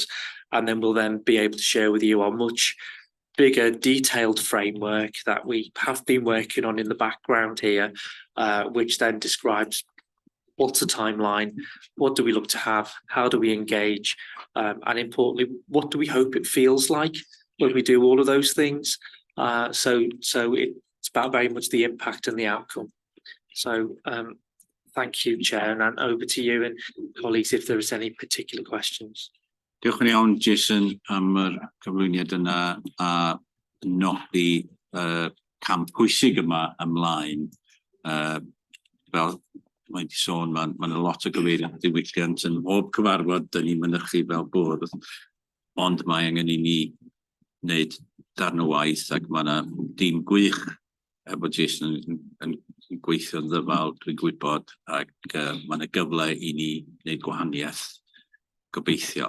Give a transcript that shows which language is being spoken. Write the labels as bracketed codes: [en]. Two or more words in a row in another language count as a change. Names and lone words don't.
[en] And then we'll then be able to share with you our much bigger detailed framework that we have been working on in the background here, which then describes what's the timeline, what do we look to have, how do we engage, and importantly, what do we hope it feels like when we do all of those things. So it's about very much the impact and the outcome. So thank you, Chair, and over to you and colleagues if there is any particular questions. [cy] Diolch yn iawn, Jason, am yr cyflwyniad yna a nodi cam pwysig yma ymlaen. Fel mae wedi sôn, mae'n lot o gyfeiriad diwylliant yn bob cyfarfod dyn ni'n mynychu fel bwrdd, ond mae angen i ni wneud darn o waith ac mae yna dîm gwych efo Jason yn gweithio'n ddyfal, dwi'n gwybod, ac mae yna gyfle i ni wneud gwahaniaeth gobeithio.